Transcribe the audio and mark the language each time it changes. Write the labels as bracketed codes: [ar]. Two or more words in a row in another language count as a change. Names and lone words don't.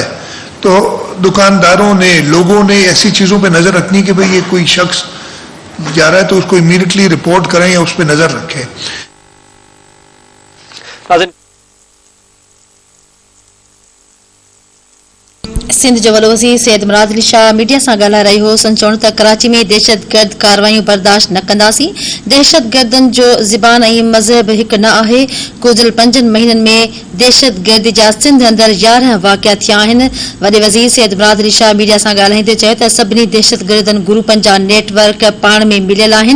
[ur] تو دکانداروں نے, لوگوں نے ایسی چیزوں پہ نظر رکھنی کہ بھئی یہ کوئی شخص جا رہا ہے تو اس کو امیڈیٹلی رپورٹ کریں یا اس پہ نظر رکھیں. [sd] سندھ جو وڏو وزير سيد مراد علي شاہ میڊيا سان ڳالهائي رهيو هو. سن چون ته کراچي ۾ دهشت گرد ڪاروايون برداشت نه ڪنداسين. دهشت گردن جو زبان ۽ مذهب هڪ نه آهي. گذريل 5 مهينن ۾ دهشت گردي جا سندھ اندر 11 واقعا ٿيا آهن. وڏي وزير سيد مراد علي شاہ میڊيا سان ڳالهائيندي چيو ته سڀني دهشت گردن گروپن جا نيٽ ورڪ پاڻ ۾ مليل آهن.